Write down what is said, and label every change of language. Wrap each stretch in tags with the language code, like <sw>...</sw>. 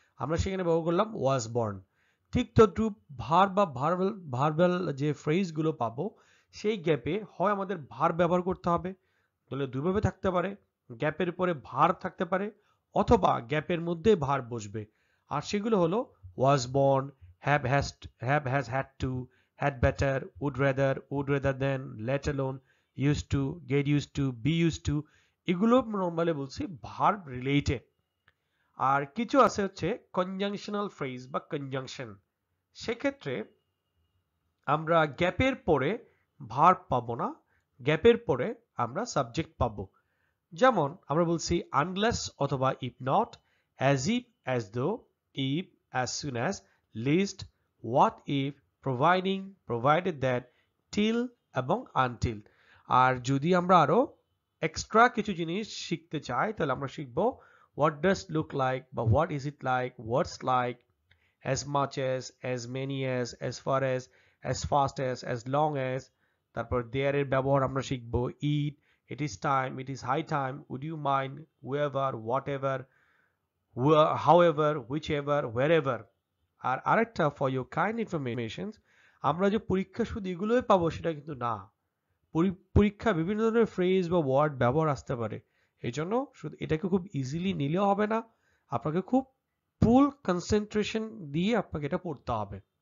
<bn>আমরা সেখানে ব্যবহার করলাম ওয়াজ বর্ন। ঠিক তদ্রূপ ভার্ব বা ভার্বাল যে ফ্রেজগুলো পাবো, সেই গ্যাপে হয় আমাদের ভার্ব ব্যবহার করতে হবে, তাহলে দুইভাবে থাকতে পারে, গ্যাপের পরে ভার্ব থাকতে পারে, অথবা গ্যাপের মধ্যে ভার্ব বসবে। আর সেগুলো হলো</bn> <en>was born, have has had to, had better, would rather than, let alone, used to, get used to, be used to,</en> <bn>এগুলো নরমালি বলছি ভার্ব রিলেটেড। আর কিছু আছে হচ্ছে কনজাংশনাল ফ্রেজ বা কনজাংশন, সেক্ষেত্রে আমরা গ্যাপের পরে ভার্ব পাবো না, গ্যাপের পরে আমরা সাবজেক্ট পাবো। যেমন আমরা বলছি</bn> <en>Unless অথবা if not, as if, as though, if, as soon as, lest, what if, providing, provided that, till এবং until.</en> <bn>আর যদি আমরা আরো এক্সট্রা কিছু জিনিস শিখতে চাই, তাহলে আমরা শিখব</bn> <en>What does look like বা what is it like, what's like, as much as many as far as fast as long as।</en> <bn>তারপর</bn> <en>there</en> <bn>এর ব্যবহার আমরা শিখব</bn> <en>eat, it is time, it is high time, would you mind, whoever, whatever, however, whichever, wherever।</en> <bn>আর আরেকটা</bn> <en>for your kind information,</en> <bn>আমরা যে পরীক্ষা শুধু এগুলোই পাবো সেটা কিন্তু না, পরীক্ষা বিভিন্ন ধরনের ফ্রেজ বা ওয়ার্ড ব্যবহার আসতে পারে। এই জন্য শুধু এটাকে খুব ইজিলি নিলেও হবে না, আপনাকে খুব ফুল কনসেন্ট্রেশন দিয়ে আপনাকে এটা পড়তে হবে।</bn>